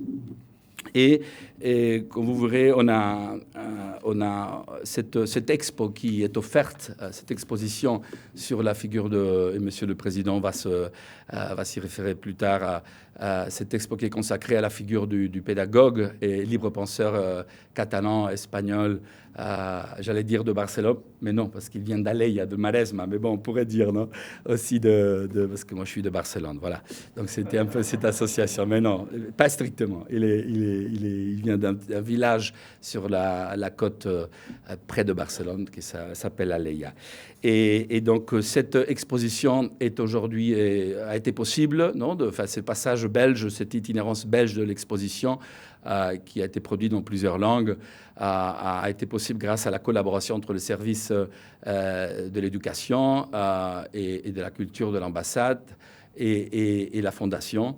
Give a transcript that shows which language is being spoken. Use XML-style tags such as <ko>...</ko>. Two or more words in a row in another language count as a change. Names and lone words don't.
<fr>Et comme vous verrez, on a cette expo qui est offerte, cette exposition sur la figure de... Et Monsieur le Président va s'y référer plus tard à cette expo qui est consacrée à la figure du pédagogue et libre penseur catalan, espagnol, j'allais dire de Barcelone, mais non, parce qu'il vient d'Alella, de Maresme, mais bon, on pourrait dire, non, aussi parce que moi je suis de Barcelone, voilà. Donc c'était un peu cette association, mais non, pas strictement. Il vient d'un village sur la côte près de Barcelone qui s'appelle Alella. Et donc cette exposition est aujourd'hui a été possible, non, ce passage belge, cette itinérance belge de l'exposition qui a été produite dans plusieurs langues, a été possible grâce à la collaboration entre le service de l'éducation et de la culture de l'ambassade et la Fondation.</fr>